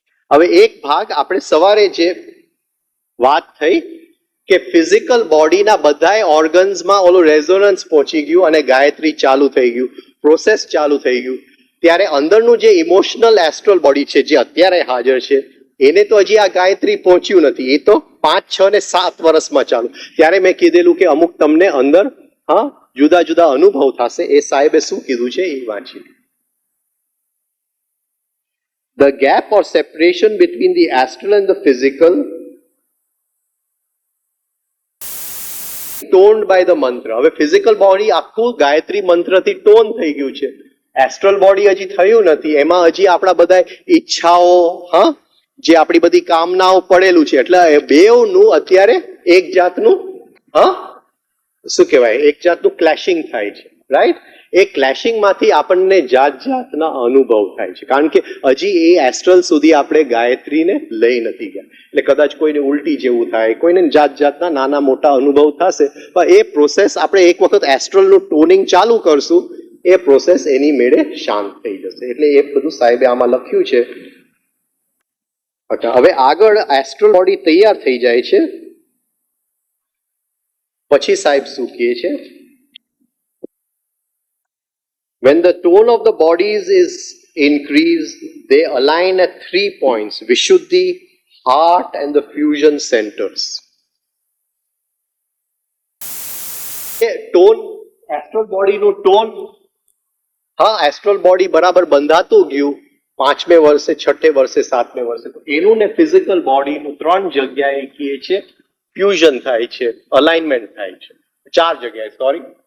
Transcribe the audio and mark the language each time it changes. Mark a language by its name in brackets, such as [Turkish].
[Gujarati] હવે એક ભાગ આપણે સવારે જે વાત થઈ કે ફિઝિકલ બોડીના બધાય ઓર્ગન્સમાં ઓલું રેઝોનન્સ પહોંચી ગયું અને ગાયત્રી ચાલુ થઈ ગયું, પ્રોસેસ ચાલુ થઈ ગયું. ત્યારે અંદરનું જે ઇમોશનલ એસ્ટ્રલ બોડી છે, જે અત્યારે હાજર છે, એને તો હજી આ ગાયત્રી પહોંચ્યું નથી. એ તો 5, 6 ને 7 વર્ષમાં ચાલુ. ત્યારે મેં કીધેલું કે અમુક તમને અંદર હા જુદા જુદા અનુભવ થશે. એ સાહેબે શું કીધું છે એ વાંચી. [English] The gap or separation between the astral and the physical toned by the mantra. [Gujarati] હવે ફિઝિકલ બોડી આખું ગાયત્રી મંત્રથી ટોન થઈ ગયું છે. એસ્ટ્રલ બોડી હજી થયું નથી. એમાં હજી આપણા બધા ઈચ્છાઓ, હા, જે આપણી બધી કામનાઓ પડેલું છે. એટલે બેવનું અત્યારે એક જાતનું હા શું કહેવાય, એક જાતનું ક્લેશિંગ થાય છે. રાઈટ, એ ક્લેશિંગ માંથી આપણને જાત જાતના અનુભવ થાય છે, કારણ કે હજી એ એસ્ટ્રલ સુધી આપણે ગાયત્રીને લઈ નથી ગયા. એટલે કદાચ કોઈને ઉલટી જેવું થાય, કોઈને જાત જાતના નાના મોટા અનુભવ થશે, પણ એ પ્રોસેસ આપણે એક વખત એસ્ટ્રલનું ટોનિંગ ચાલુ કરશું, એ પ્રોસેસ એની મેળે શાંત થઈ જશે. એટલે એ બધું સાહેબે આમાં લખ્યું છે. હવે આગળ એસ્ટ્રલ બોડી તૈયાર થઈ જાય છે, પછી સાહેબ શું કહે છે? [English] When the tone of the bodies is increased, they align at 3 points: Vishuddhi, heart and the fusion centers. [Gujarati] Tone, astral બોડીનું tone, હા, એસ્ટ્રલ બોડી બરાબર બંધાતું ગયું 5મે વર્ષે, 6ઠે વર્ષે, 7મે વર્ષે. તો એનું ને ફિઝિકલ બોડીનું 3 જગ્યાએ કહે છે ફ્યુઝન થાય છે, અલાઇનમેન્ટ થાય છે. 4 જગ્યાએ, સોરી.